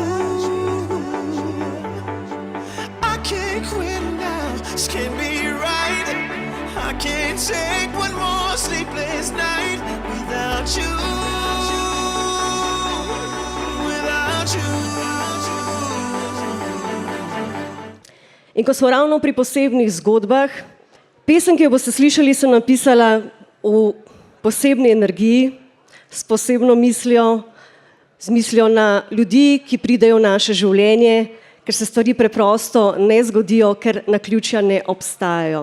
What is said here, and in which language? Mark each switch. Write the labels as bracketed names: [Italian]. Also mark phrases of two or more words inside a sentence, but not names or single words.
[English] I can't quit now, this can't be right. I can't take one more sleepless night without you, without you. [Slovenian] In ko smo ravno pri posebnih zgodbah, pesem, ki jo boste slišali, sem napisala v posebni energiji, s posebno mislijo, z mislijo na ljudi, ki pridejo v naše življenje, ker se stvari preprosto ne zgodijo, ker naključja ne obstajajo.